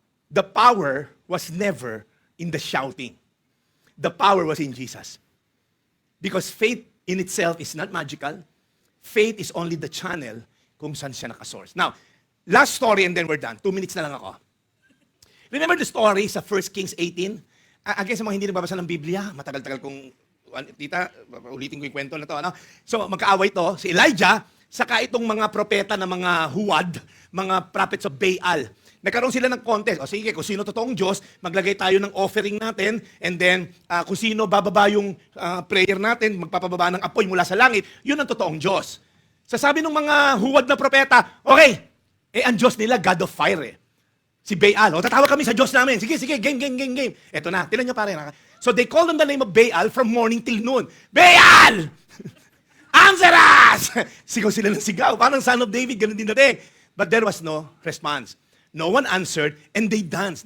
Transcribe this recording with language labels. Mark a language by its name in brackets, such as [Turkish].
[English] The power was never in the shouting. The power was in Jesus. Because faith in itself is not magical. Faith is only the channel [Filipino] kung saan siya nakasource. [English] Now, last story and then we're done. [Filipino] 2 minutes na lang ako. [English] Remember the story [Filipino] sa 1 Kings 18? Again, sa mga hindi nagbabasa ng Biblia, matagal-tagal kong, tita, ulitin ko yung kwento na to. Ano? So, magkaaway to, si Elijah, saka itong mga propeta na mga huwad, mga prophets of Baal. Nagkaroon sila ng contest. O sige, kung sino totoong Diyos, maglagay tayo ng offering natin, and then kung sino bababa yung prayer natin, magpapababa ng apoy mula sa langit, yun ang totoong Diyos. Sasabi ng mga huwad na propeta, okay, ang Diyos nila, God of Fire eh. Si Baal. O, tatawag kami sa Diyos namin. Sige, game. Eto na, tinan nyo pare. [English] So they called on the name of Baal from morning till noon. [Filipino] Baal! [English] Answer us! [Filipino] Sigaw sila ng sigaw. Parang son of David, ganun din dati. [English] But there was no response. No one answered, and they danced.